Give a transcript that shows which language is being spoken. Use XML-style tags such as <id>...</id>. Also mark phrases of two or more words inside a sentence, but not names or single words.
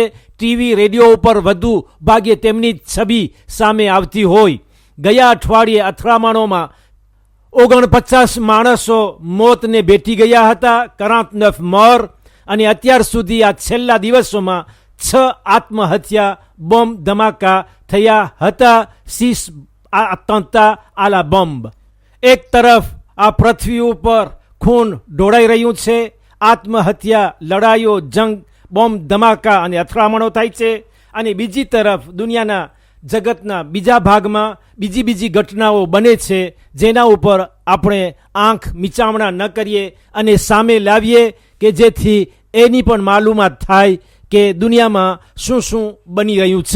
<gu>ટીવી, રેડિયો ઉપર વધુ ભાગે તેમની છબી સામે આવતી હોય. ગયા અઠવાડિયે અથડામણોમાં 49 માણસો મોતને ભેટી ગયા હતા, 49 મોર, અને અત્યાર સુધી આ છેલ્લા દિવસોમાં 6 આત્મહત્યા બોમ્બ ધમાકા થયા હતા,</gu> <fr>6 attentats à la bombe.</fr> <gu>એક તરફ આ પૃથ્વી ઉપર ખૂન ઢોળાઈ રહ્યું છે, આત્મહત્યા, લડાઈઓ, જંગ, બોમ્બ ધમાકા અને અથડામણો થાય છે, અને બીજી તરફ દુનિયાના જગતના બીજા ભાગમાં બીજી ઘટનાઓ બને છે, જેના ઉપર આપણે આંખ મીચામણા ન કરીએ અને સામે લાવીએ કે જેથી એની પણ માલુમાત થાય કે દુનિયામાં શું બની રહ્યું છે.</gu>